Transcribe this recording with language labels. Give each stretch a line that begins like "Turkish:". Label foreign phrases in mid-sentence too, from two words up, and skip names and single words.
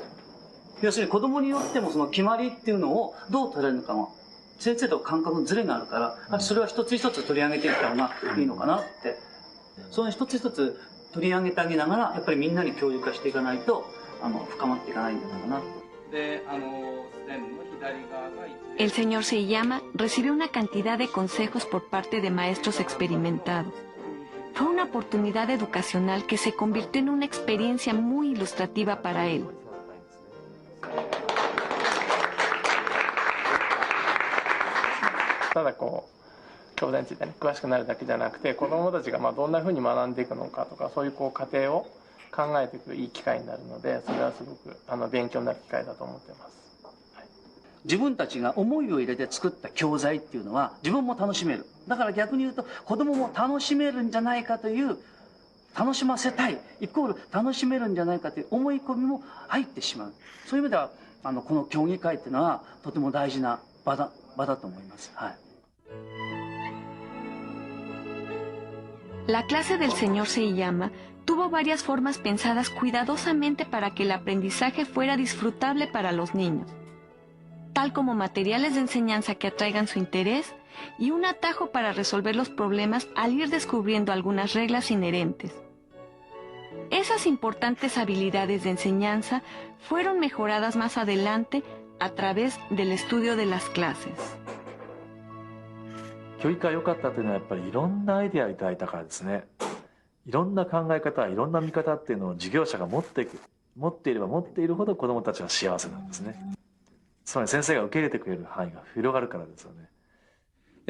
Japanese: 要するに子供によってもその決まりっていうのをどう取れるのかも先生と感覚のズレがあるから、それは一つ一つ取り上げていった方がいいのかなって、その一つ一つ取り上げてあげながらやっぱりみんなに共有化していかないと深まっていかないんじゃないかな。でステンの左側が
Spanish: El señor Seiyama recibió una cantidad de consejos por parte de maestros experimentados. Fue una oportunidad educacional que se convirtió en una experiencia muy ilustrativa para él.
Japanese: ただこう教材について、ね、詳しくなるだけじゃなくて、子どもたちがどんなふうに学んでいくのかとか、そういう過程を考えていくいい機会になるので、それはすごく勉強になる機会だと思っています。自分たちが思いを入れて作った教材っていうのは自分も楽しめる。だから逆に言うと子どもも楽しめるんじゃないかという、楽しませたいイコール楽しめるんじゃないかという思い込みも入ってしまう。そういう意味ではこの競技会っていうのはとても大事な場だと思います。はい。
Spanish: La clase del señor Seiyama tuvo varias formas pensadas cuidadosamente para que el aprendizaje fuera disfrutable para los niños, tal como materiales de enseñanza que atraigan su interés y un atajo para resolver los problemas al ir descubriendo algunas reglas inherentes. Esas importantes habilidades de enseñanza fueron mejoradas más adelante a través del estudio de las clases.
Japanese: 教育が良かったというのはやっぱりいろんなアイデアをいただいたからですね。いろんな考え方、いろんな見方っていうのを授業者が持っていれば持っているほど子どもたちは幸せなんですね。つまり先生が受け入れてくれる範囲が広がるからですよね。